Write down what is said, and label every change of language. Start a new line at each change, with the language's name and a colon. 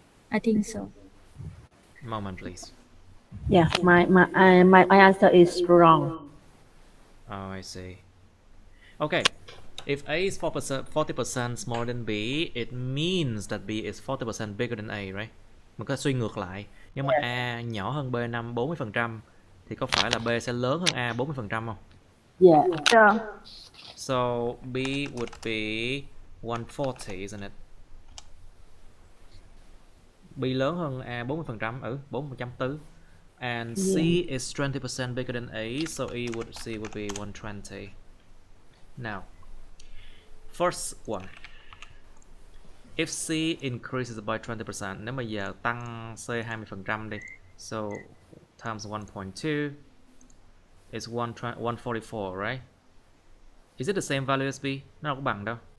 English: I think so. Moment, please. Yeah, my answer is wrong. Oh, I see. Okay. If A is 40% smaller than B, it means that B is 40% bigger than A, right?
Vietnamese: Mình có suy ngược lại. Nhưng mà A nhỏ hơn B 40%, thì có phải là B sẽ lớn hơn A 40% không?
English: Yeah. Sure. So B would be 140, isn't it?
Vietnamese: B lớn hơn A 40%, 40% tư.
English: And C is 20% bigger than A, so C would be 120. Now, first one. If C increases by 20%,
Vietnamese: nếu mà giờ tăng C 20% đi.
English: So times 1.2 is 144, right? Is it the same value as B?
Vietnamese: Nó đâu có bằng đâu.